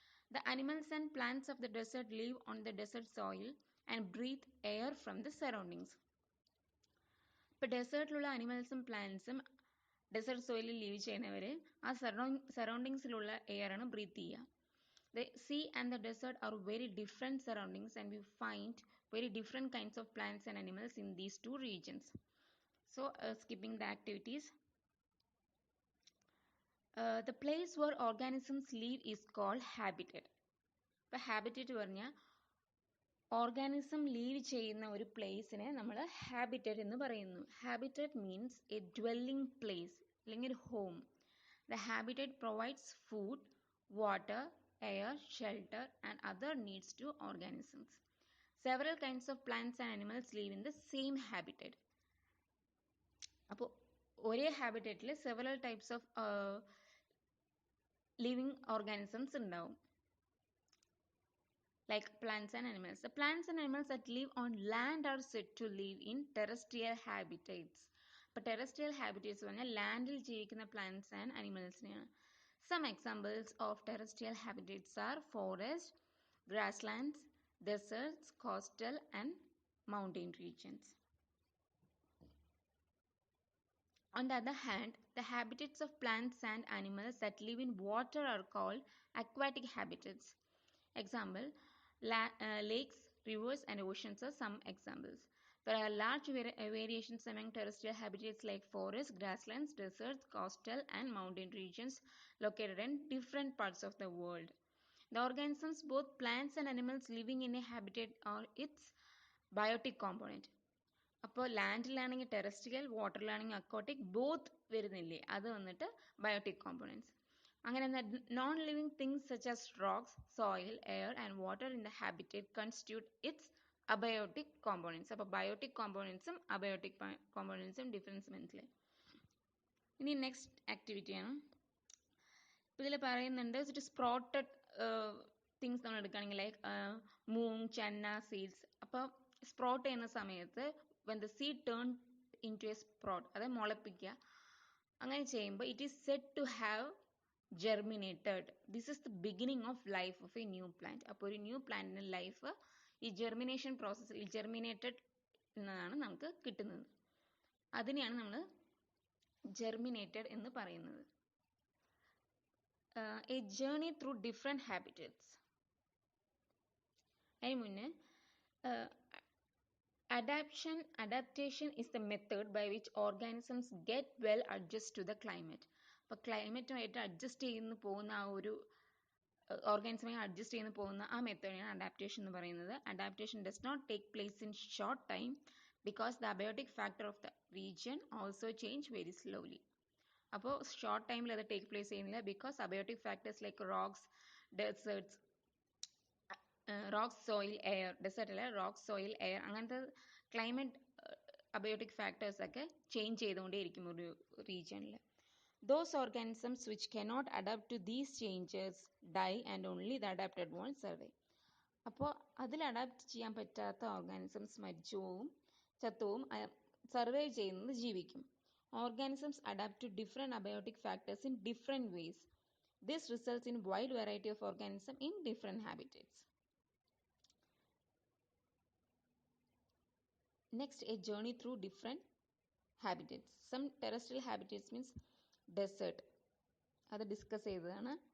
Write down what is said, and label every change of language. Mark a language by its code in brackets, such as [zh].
[en] The animals and plants of the desert live on the desert soil and breathe air from the surroundings. [ml] ഇപ്പോൾ ഡെസേർട്ടിലുള്ള അനിമൽസും പ്ലാന്റ്സും desert സോയിലിൽ leave ചെയ്യുന്നവർ ആ സറൗണ്ടിങ്സിലുള്ള air ആണ് breath ചെയ്യുക. [en] The sea and the desert are very different surroundings, and we find very different kinds of plants and animals in these two regions. So skipping the activities. The place where organisms live is called habitat. [ml] ഇപ്പോൾ habitat പറഞ്ഞാൽ organism leave ചെയ്യുന്ന ഒരു പ്ലേസിനെ നമ്മൾ habitat എന്ന് പറയുന്നു. [en] habitat means a dwelling place [ml] അല്ലെങ്കിൽ ഒരു [en] Home. The habitat provides food, water, air, shelter and other needs to organisms. Several kinds of plants and animals live in the same habitat. [ml] അപ്പോൾ ഒരേ ഹാബിറ്ററ്റിൽ several types of living organisms ഉണ്ടാവും. [en] Like plants and animals. The plants and animals that live on land are said to live in terrestrial habitats. [ml] അപ്പോൾ terrestrial habitats പറഞ്ഞാൽ ലാൻഡിൽ ജീവിക്കുന്ന plants and അനിമൽസിനെയാണ്. [en] Some examples of terrestrial habitats are forest, grasslands, deserts, coastal and mountain regions. On the other hand, the habitats of plants and animals that live in water are called aquatic habitats. Example, lakes, rivers and oceans are some examples. There are large variations among terrestrial habitats like forests, grasslands, deserts, coastal and mountain regions located in different parts of the world. The organisms, both plants and animals living in a habitat are its biotic component. [ml] അപ്പോൾ ലാൻഡിലാണെങ്കിൽ terrestrial, വാട്ടറിലാണെങ്കിൽ aquatic, both വരുന്നില്ലേ, അത് വന്നിട്ട് biotic components. അങ്ങനെ [en] Non living things such as rocks, soil, air and water in the habitat constitute its abiotic components. [ml] അപ്പോൾ biotic കോമ്പോണൻസും abiotic കോമ്പോണൻസും difference മനസ്സിലായി. ഇനി next ആക്ടിവിറ്റിയാണ്. ഇപ്പോൾ ഇതിൽ പറയുന്നുണ്ട് സ്പ്രോട്ടഡ് തിങ്സ് നമ്മൾ എടുക്കുകയാണെങ്കിൽ ലൈക്ക് മൂങ്, ചന്ന, സീഡ്സ്. അപ്പോൾ സ്പ്രോട്ട് ചെയ്യുന്ന സമയത്ത് [en] when the seed turned into a sprout, [ml] അത് മുളപ്പിക്കുക. അങ്ങനെ ചെയ്യുമ്പോൾ [en] it is said to have germinated. This is the beginning of life of a new plant. [ml] അപ്പോൾ ഒരു ന്യൂ പ്ലാന്റിൻ്റെ ലൈഫ് ഈ ജെർമിനേഷൻ പ്രോസസ്സിൽ ജെർമിനേറ്റഡ് എന്നതാണ് നമുക്ക് കിട്ടുന്നത്. അതിനെയാണ് നമ്മൾ ജെർമിനേറ്റഡ് എന്ന് പറയുന്നത്. [en] A journey through different habitats. [ml] അതിന് മുന്നേ [en] Uh, Adaptation is the method by which organisms get well adjust to the climate. [ml] അപ്പോൾ ക്ലൈമറ്റുമായിട്ട് അഡ്ജസ്റ്റ് ചെയ്യുന്ന പോകുന്ന ആ ഒരു ഓർഗാനിസമായി അഡ്ജസ്റ്റ് ചെയ്യുന്ന പോകുന്ന ആ മെത്തേഡിനാണ് അഡാപ്റ്റേഷൻ എന്ന് പറയുന്നത്. [en] Adaptation does not take place in short time because the abiotic factor of the region also change very slowly. [ml] അപ്പോൾ ഷോർട്ട് ടൈമിൽ അത് ടേക്ക് പ്ലേസ് ചെയ്യുന്നില്ല because abiotic factors like rocks, deserts, rocks, soil, air, desert അല്ല rocks, soil, air അങ്ങനത്തെ climate abiotic factors ഒക്കെ change ചെയ്തുകൊണ്ടേയിരിക്കും ഒരു റീജിയനിൽ. [en] Those organisms which cannot adapt to these changes die and only the adapted ones survive. [ml] അപ്പോൾ അതിൽ adapt ചെയ്യാൻ പറ്റാത്ത organisms മരിച്ചുപോവും, ചത്തുവും, survive ചെയ്യുന്നത് ജീവിക്കും. [en] Organisms adapt to different abiotic factors in different ways. This results in wide variety of organisms in different habitats. Next, a journey through different habitats. Some terrestrial habitats means desert. [ml] അത് discuss ചെയ്തതാണ്.